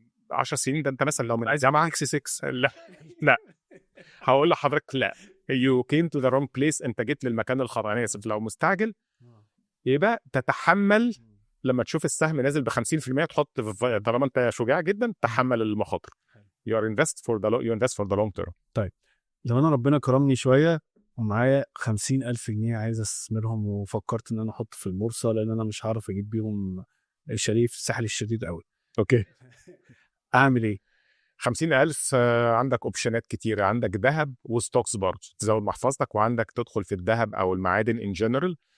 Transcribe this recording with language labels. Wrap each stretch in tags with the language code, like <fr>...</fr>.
<ar>10 سنين ده انت مثلا لو من جامعه اكس 6 لا هقول لحضرتك لا،</ar> <en>you came to the wrong place،</en> <ar>انت جيت للمكان الخطأ. لو مستعجل يبقى تتحمل لما تشوف السهم نازل ب 50% تحط طالما انت شجاع جدا تحمل المخاطر.</ar> <en>you invest for the long term.</en> <ar>طيب لو انا ربنا كرمني شويه ومعايا 50,000 جنيه عايز استثمرهم، وفكرت ان انا احط في البورصه لان انا مش هعرف اجيب بيهم شاليه في الساحل الشديد قوي، اوكي اعمل ايه؟ 50,000 عندك اوبشنات كتيره، عندك ذهب وستوكس برضه تزود محفظتك، وعندك تدخل في الذهب او المعادن ان جنرال.</ar>